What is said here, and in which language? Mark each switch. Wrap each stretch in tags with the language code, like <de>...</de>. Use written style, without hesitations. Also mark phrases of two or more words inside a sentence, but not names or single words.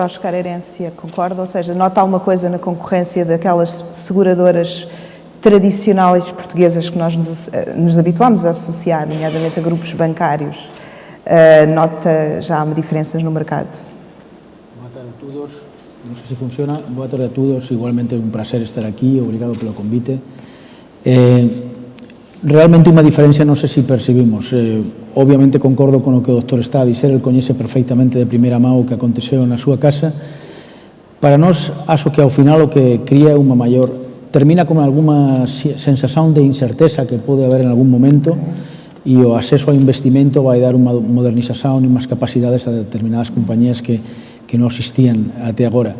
<pt>Oscar Herência concorda? Ou seja, nota alguma coisa na concorrência daquelas seguradoras tradicionais portuguesas que nós nos habituámos a associar, nomeadamente a grupos bancários? Nota já diferenças no mercado? Boa tarde a todos. Não sei se funciona. Boa tarde a todos. Igualmente é um prazer estar aqui. Obrigado pelo convite.</pt> <gl>Realmente unha diferencia non sei se percibimos. Obviamente concordo con o que o doctor está a dizer, el coñece perfectamente de primeira mão o que aconteceu na súa casa. Para nós, acho que ao final o que cría unha maior, termina con alguma sensación de incerteza que pode haber en algún momento e o acceso ao investimento vai dar unha modernización e unhas capacidades a determinadas compañías que non existían até agora.</gl>